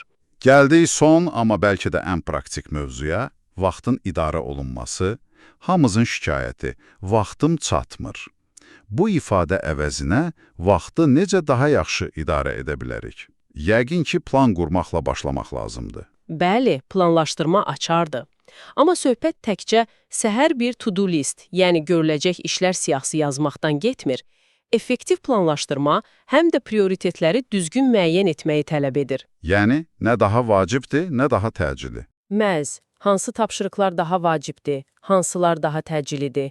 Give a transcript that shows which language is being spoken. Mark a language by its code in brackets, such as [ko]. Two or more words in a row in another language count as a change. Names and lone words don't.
[az] Gəldik son, amma bəlkə də ən praktik mövzuya, vaxtın idarə olunması, hamımızın şikayəti, vaxtım çatmır. Bu ifadə əvəzinə vaxtı necə daha yaxşı idarə edə bilərik? Yəqin ki, plan qurmaqla başlamaq lazımdır. Bəli, planlaşdırma açardır. Amma söhbət təkcə səhər bir [en] to-do list, [az] yəni görüləcək işlər siyahısı yazmaqdan getmir. Effektiv planlaşdırma həm də prioritetləri düzgün müəyyən etməyi tələb edir. Yəni, nə daha vacibdir, nə daha təcili. Məhz, hansı tapşırıqlar daha vacibdir, hansılar daha təcilidir?